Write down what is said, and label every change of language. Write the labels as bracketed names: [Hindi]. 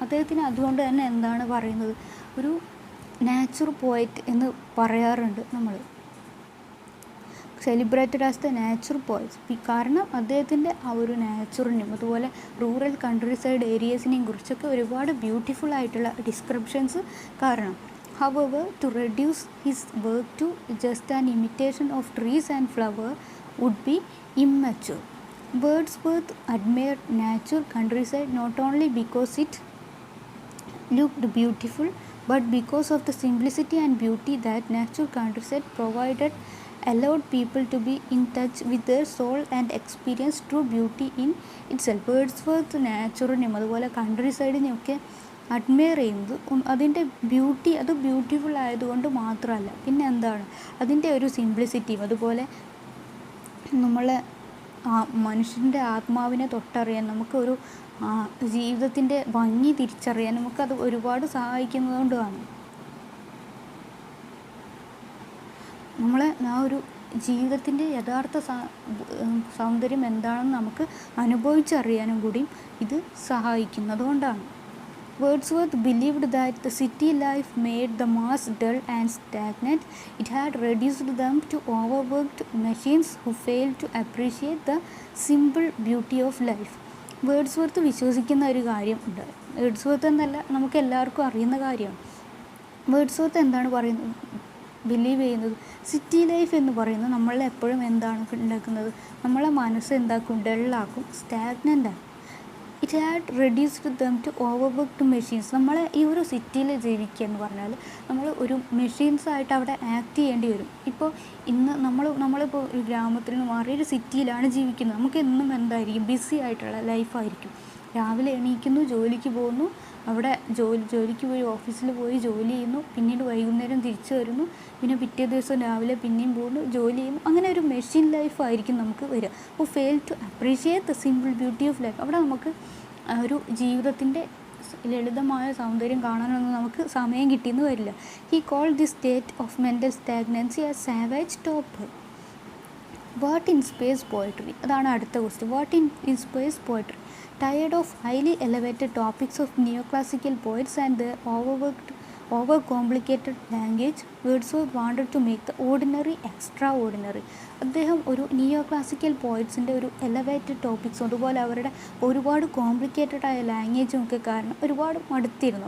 [Malayalam] അദ്ദേഹത്തിന് അതുകൊണ്ട് തന്നെ എന്താണ് പറയുന്നത്, ഒരു നാച്ചുർ പോയറ്റ് എന്ന് പറയാറുണ്ട് നമ്മൾ. [English] Celebrated as the nature poets. [Malayalam] കാരണം അദ്ദേഹത്തിൻ്റെ ആ ഒരു നാച്ചുറിനും അതുപോലെ റൂറൽ കൺട്രി സൈഡ് ഏരിയസിനെയും കുറിച്ചൊക്കെ ഒരുപാട് ബ്യൂട്ടിഫുൾ ആയിട്ടുള്ള ഡിസ്ക്രിപ്ഷൻസ് കാരണം [English] However, to reduce his work to just an imitation of trees and flowers would be immature. Wordsworth admired nature countryside not only because it looked beautiful, but because of the simplicity and beauty that nature countryside provided, allowed people to be in touch with their soul and experience true beauty in itself. [Malayalam] Wordsworth നാച്ചുറിനെയും അതുപോലെ country സൈഡിനെയൊക്കെ admire ചെയ്യുന്നത് അതിൻ്റെ beauty, അത് beautiful ആയതുകൊണ്ട് മാത്രമല്ല, പിന്നെ എന്താണ് അതിൻ്റെ ഒരു സിംപ്ലിസിറ്റിയും അതുപോലെ നമ്മളെ മനുഷ്യൻ്റെ ആത്മാവിനെ തൊട്ടറിയാൻ, നമുക്കൊരു ജീവിതത്തിൻ്റെ ഭംഗി തിരിച്ചറിയാൻ നമുക്കത് ഒരുപാട് സഹായിക്കുന്നതുകൊണ്ടാണ്. നമ്മളെ ആ ഒരു ജീവിതത്തിൻ്റെ യഥാർത്ഥ സൗന്ദര്യം എന്താണെന്ന് നമുക്ക് അനുഭവിച്ചറിയാനും കൂടിയും ഇത് സഹായിക്കുന്നതുകൊണ്ടാണ്. [English] Wordsworth believed that the city life made the mass dull and stagnant. It had reduced them to overworked machines who failed to appreciate the simple beauty of life. [Malayalam] Wordsworth വിശ്വസിക്കുന്ന ഒരു കാര്യം ഉണ്ട്. വേർഡ്സ്വർത്ത് എന്നല്ല, നമുക്ക് എല്ലാവർക്കും അറിയുന്ന കാര്യമാണ്. വേർഡ്സ്വർത്ത് എന്താണ് പറയുന്നത്, ബിലീവ് ചെയ്യുന്നത്, സിറ്റി ലൈഫ് എന്ന് പറയുന്നത് നമ്മളെ എപ്പോഴും എന്താണ് ഉണ്ടാക്കുന്നത്, നമ്മളെ മനസ്സ് എന്താക്കും, ഡള്ളാക്കും, സ്റ്റാഗ്നൻ്റ് ആക്കും. [English] It had reduced them to overworked machines. [Malayalam] നമ്മളെ ഈ ഒരു സിറ്റിയിൽ ജീവിക്കുക എന്ന് പറഞ്ഞാൽ നമ്മൾ ഒരു മെഷീൻസായിട്ട് അവിടെ ആക്ട് ചെയ്യേണ്ടി വരും. ഇപ്പോൾ ഇന്ന് നമ്മളിപ്പോൾ ഒരു ഗ്രാമത്തിൽ നിന്ന് മാറി ഒരു സിറ്റിയിലാണ് ജീവിക്കുന്നത്. നമുക്ക് എന്നും എന്തായിരിക്കും, ബിസി ആയിട്ടുള്ള ലൈഫായിരിക്കും. രാവിലെ എണീക്കുന്നു, ജോലിക്ക് പോകുന്നു, അവിടെ ജോലിക്ക് പോയി ഓഫീസിൽ പോയി ജോലി ചെയ്യുന്നു, പിന്നീട് വൈകുന്നേരം തിരിച്ചു വരുന്നു, പിന്നെ പിറ്റേ ദിവസം രാവിലെ പിന്നെയും പോകുന്നു, ജോലി ചെയ്യുന്നു. അങ്ങനെ ഒരു മെഷീൻ ലൈഫായിരിക്കും നമുക്ക് വരിക. അപ്പോൾ [English] Fail to appreciate the simple beauty of life. [Malayalam] അവിടെ നമുക്ക് ഒരു ജീവിതത്തിൻ്റെ ലളിതമായ സൗന്ദര്യം കാണാനൊന്നും നമുക്ക് സമയം കിട്ടിയെന്ന് വരില്ല. [English] He called the state of mental stagnancy as savage torpor. What inspires poetry, [Malayalam] അതാണ് അടുത്ത question. [English] What inspires poetry? Tired of highly elevated topics of neoclassical poets and their overcomplicated language, Wordsworth wanted to make the ordinary extraordinary. [Malayalam] അദ്ദേഹം ഒരു നിയോ classical പോയിറ്റ്സിൻ്റെ ഒരു elevated ടോപ്പിക്സും അതുപോലെ അവരുടെ ഒരുപാട് complicated ആയ ലാംഗ്വേജും ഒക്കെ കാരണം ഒരുപാട് മടുത്തിരുന്നു.